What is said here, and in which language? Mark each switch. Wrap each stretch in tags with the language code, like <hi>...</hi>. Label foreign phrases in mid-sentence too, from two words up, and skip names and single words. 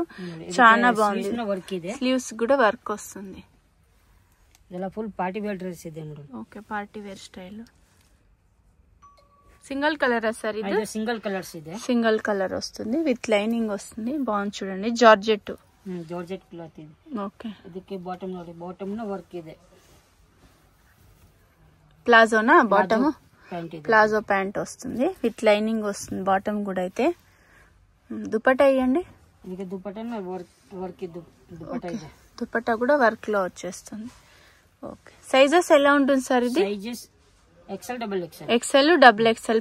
<te>చాలా బాగుంది. స్లీవ్స్ కూడా వర్క్ వస్తుంది. ఇలా</te> <en>full party wear dress</en> <te>ಇದೆ. ఓకే,</te> <en>party wear style. single colour</en> <te>సార్ ఇది?</te> <en>single colours</en> <te>ಇದೆ.</te> <en>single colour</en> <te>వస్తుంది.</te> <en>with lining</en> <te>వస్తుంది. బాగుంది చూడండి. జార్జెట్.</te> <en>georgette cloth</en> <te>ಇದೆ. ఓకే,</te> <kn>ಇದಕ್ಕೆ ಬಾಟಮ್ ನೋಡಿ, ಬಾಟಮ್ ನ ವರ್ಕ್ ಇದೆ.</kn> <te>ప్లాజోనా బాటమ్?</te> <en>palazzo pant</en> <te>వస్తుంది.</te> <en>with lining</en> <te>వస్తుంది. బాటమ్ కూడా అయితే. దుపట్టా ఇవ్వండి. దుపట్టా కూడా వర్క్ లో వచ్చేస్తుంది. ఓకే, సైజెస్ ఎలా ఉంటుంది సార్ ఇది? XL XXL.</te>